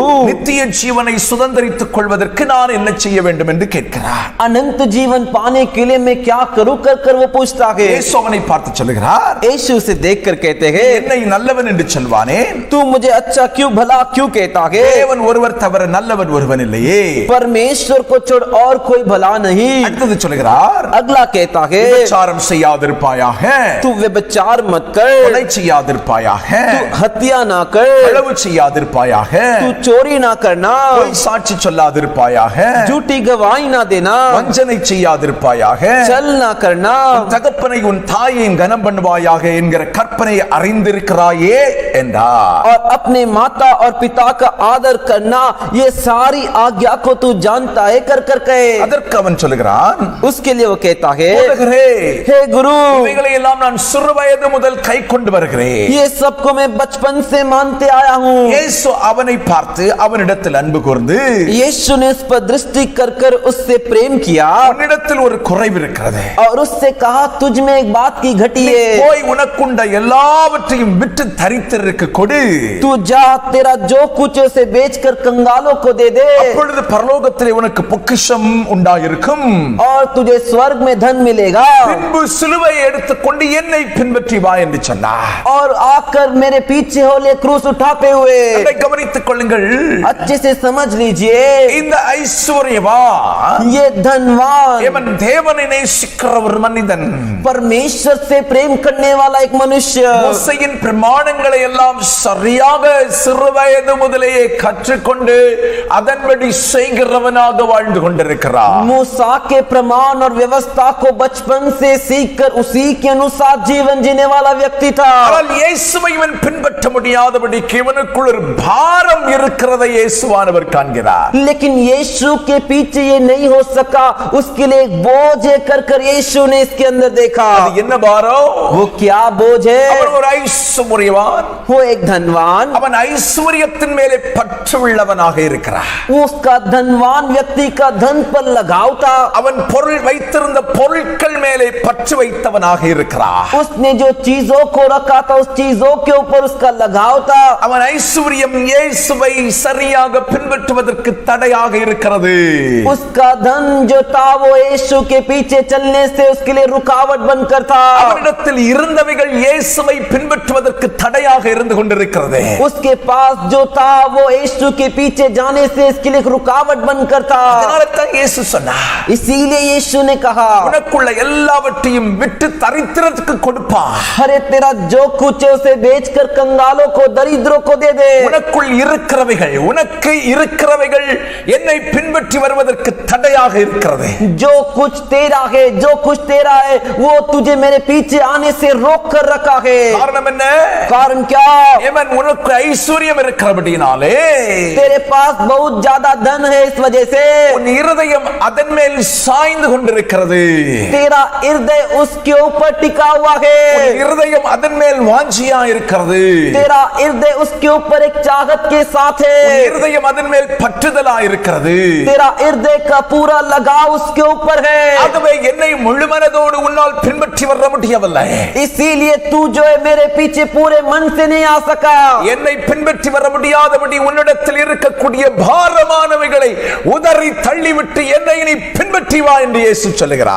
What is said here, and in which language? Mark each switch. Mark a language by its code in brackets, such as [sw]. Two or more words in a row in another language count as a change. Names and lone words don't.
[ta] நித்திய ஜீவனை சுதந்தரித்துக் கொள்வதற்கு நான் என்ன செய்ய வேண்டும் என்று கேட்கிறார். [hi] अनंत जीवन पाने के लिए मैं क्या करूं कर कर वो पूछता है. [ta] இயேசு அவனை பார்த்து சொல்லுகிறார், [hi] यीशु उसे देखकर कहते हैं, [ta] என்னை நல்லவன் என்று சொல்வானே, [hi] तू मुझे अच्छा क्यों भला क्यों कहता है? [ta] தேவன் ஒருவர் தவிர நல்லவன் ஒருவன் இல்லையே. [hi] परमेश्वर को छोड़ और कोई भला नहीं. [ta] அடுத்தது சொல்லுகிறார், [hi] अगला कहता है, [ta] விபச்சாரம் செய்யாதிருப்பாயாக, [hi] तू व्यभिचार मत कर, [ta] கொலை செய்யாதிருப்பாயாக, [hi] तू हत्या ना कर, [ta] களவு செய்யாதிருப்பாயாக, [hi] तू चोरी ना करना, [ta] பொய் சாட்சி சொல்லாதிருப்பாயாக, [hi] झूठी गवाही ना देना, [ta] வஞ்சனை செய்யாதிருப்பாயாக, [hi] छल ना करना, [ta] உன் தகப்பனை உன் தாயையும் கனம் பண்ணுவாயாக என்கிற கற்பனை அறிந்திருக்கிறாயே என்றார். [hi] और अपने माता और पिता का आदर करना ये सारी आज्ञा को तू जानता है कर कर कहे. [ta] அதற்கு அவன் சொல்லுகிறான், [hi] उसके लिए वो कहता है, [ta] போதகரே, [hi] हे गुरु, [ta] இவைகளை எல்லாம் நான் சிறு வயது முதல் கை கொண்டு வருகிறேன். [hi] ये सबको मैं बचपन से मानते आया हूँ. [ta] இயேசு அவனை பார்த்து அவனிடத்தில் அன்பு கூர்ந்து, [hi] यीशु ने उस पर दृष्टि कर कर उससे प्रेम किया [ta] உன்னிடத்தில் ஒரு குறைவு இருக்கிறது. [hi] और उससे कहा, तुझ में एक बात की घटी [ta] நீ [hi] है. [ta] போய் உனக்குண்ட எல்லாவற்றையும் விட்டு தரித்திரருக்கு கொடு. [hi] तू जा, तेरा जो कुछ है उसे बेचकर कंगालों को दे दे, [ta] அப்பொழுது பரலோகத்திலே உனக்கு பொக்கிஷம் உண்டாயிருக்கும். [hi] और तुझे स्वर्ग में धन मिलेगा. [ta] பின்பு சிலுவையை எடுத்துக்கொண்டு என்னை பின்பற்றி வா என்று சொன்னார். [hi] और आकर मेरे पीछे हो ले क्रूस उठाते हुए. [ta] அதை கவனித்துக் கொள்ளுங்கள். [hi] अच्छे से समझ लीजिए, [ta] இந்த ஐஸ்வர்யவான் [hi] ये धनवान [ta] இவன் தேவனை நேசிக்கிற ஒரு மனிதன். [hi] परमेश्वर से प्रेम करने वाला एक मनुष्य, [ta] மோசேயின் பிரமாணங்களை எல்லாம் சரியாக சிறு வயது முதலேயே கற்றுக்கொண்டு அதன்படி செய்கிறவனாக வாழ்ந்து கொண்டிருக்கிறார். [hi] मूसा के प्रमाण और व्यवस्था को बचपन से सीखकर उसी के अनुसार जीवन जीने वाला व्यक्ति था. [ta] ஆனால் இயேசுவை இவன் பின்பற்ற முடியாதபடிக்கு இவனுக்குள் ஒரு பாரம் இருக்கிறதை இயேசுவானவர் காண்கிறார். [hi] लेकिन यीशु के पीछे ये नहीं हो सका, उसके लिए एक बोझ है कर कर यीशु ने इसके अंदर देखा. [ta] அது என்ன பாரம்? [hi] वो क्या बोझ है? [ta] அவன் ஒரு ஐஸ்வர்யவான். [hi] वो एक धनवान, [ta] அவன் ஐஸ்வர்யத்தின் மேலே பற்று உள்ளவனாக இருக்கிறார். [hi] उसका धनवान व्यक्ति का धन पर लगाव था. [ta] அவன் பொருள் வைத்திருந்த பொருட்கள் மேலே பற்று வைத்தவனாக இருக்கிறார். [hi] उसने जो चीजों को रखा था उस चीजों के ऊपर उसका लगाव था. [ta] அவன் ஐஸ்வர்யம் இயேசுவை சரியாக பின்பற்றுவதற்கு தடையாக இருக்கிறது. [hi] उसका धन जो था वो यीशु के पीछे चलने से उसके लिए रुकावट बनकर था. [ta] அவனிடத்தில் இருந்தவைகள் இயேசுவை பின்பற்றுவதற்கு தடையாக இருந்து கொண்டிருக்கிறது. [hi] उसके पास जो था वो यीशु के पीछे जाने से इसके लिए एक रुकावट बनकर था. [ta] அதனால தான் இயேசு சொன்னார், [hi] इसीलिए यीशु ने कहा, [ta] உனக்குள்ள எல்லாவற்றையும் விட்டு தரித்திரத்துக்கு கொடுப்பான். [hi] अरे तेरा जो कुछ है उसे बेचकर कंगालों को, दरिद्रों को दे दे. [ta] உனக்குள் இருக்கிறவைகள் என்னை பின்பற்றி வருவதற்கு தடையாக இருக்கிறது. [hi] जो कुछ तेरा है, जो कुछ तेरा है वो तुझे मेरे पीछे आने से रोक कर रखा है. [ta] காரணம் என்ன? [hi] कारण क्या? [ta] இவன் உனக்கு ஐஸ்வர்யம் இருக்கிறபடினாலே [hi] तेरे पास बहुत ज्यादा धन है, इस वजह से [ta] உன் இருதயம் அதன் மேல் சாய்ந்து கொண்டிருக்கிறது. [hi] तेरा हृदय उसके ऊपर टिका हुआ [ta] உன் [hi] है. [ta] இருதயம் அதன் மேல் வாஞ்சியா இருக்கிறது. [hi] तेरा हृदय उसके ऊपर एक चाहत के साथ [ta] உன் [hi] है. [ta] இருதயம் அதன் மேல் பற்றுதலா இருக்கிறது. [hi] तेरा हृदय का पूरा लगाव उसके ऊपर है. [ta] ஆகவே என்னை முழு மனதோடு உன்னால் பின்பற்றி வர முடியவில்லை. [hi] इसीलिए तू जो है मेरे पीछे पूरे मन से नहीं आ सका. [ta] என்னை பின்பற்றி வர முடியாதபடி உன்னிடத்தில் இருக்கக்கூடிய பாரமானவைகளை உதறி தள்ளிவிட்டு என்னை நீ பின்பற்றி வா என்று இயேசு சொல்லுகிறார்.